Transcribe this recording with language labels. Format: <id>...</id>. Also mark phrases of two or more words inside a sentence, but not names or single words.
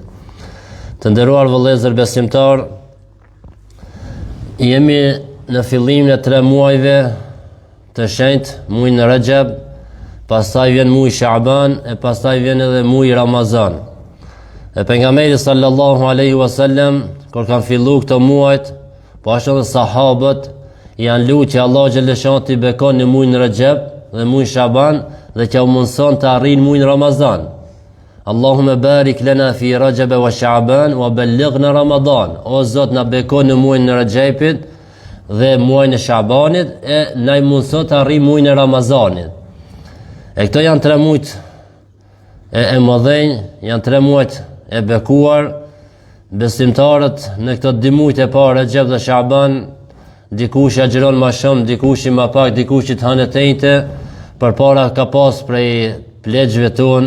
<sq>Të nderuar vëllezër besimtar, jemi në fillimin e 3 muajve të shenjtë, muajin Rajab, pastaj vjen muaji Shaaban e pastaj vjen edhe muaji Ramazan. E pejgamberi</sq> <ar>صلى الله عليه وسلم</ar> <sq>kur kanë filluar këto muajt, po ashtu edhe sahabët janë lutur që Allah xhaleshan t'i bekon në muajin Rajab dhe muajin Shaaban dhe që u mundson të arrijnë muajin Ramazan.</sq> <ar>اللهم بارك لنا في رجب وشعبان وبلغنا رمضان.</ar> <sq>O Zot, na bekon në muajin e Rajabit dhe muajin e Shaabanit e na mundson të arrijmë muajin e Ramazanit. E këto janë 3 muajt e mëdhenj, janë 3 muajt e bekuar. Besimtarët në këto 2 muajt e parë, Rajab dhe Shaaban, dikush agjeron më shumë, dikush më pak, dikush të hanë tëjte, përpara ka pas prej plegjve tonë.</sq>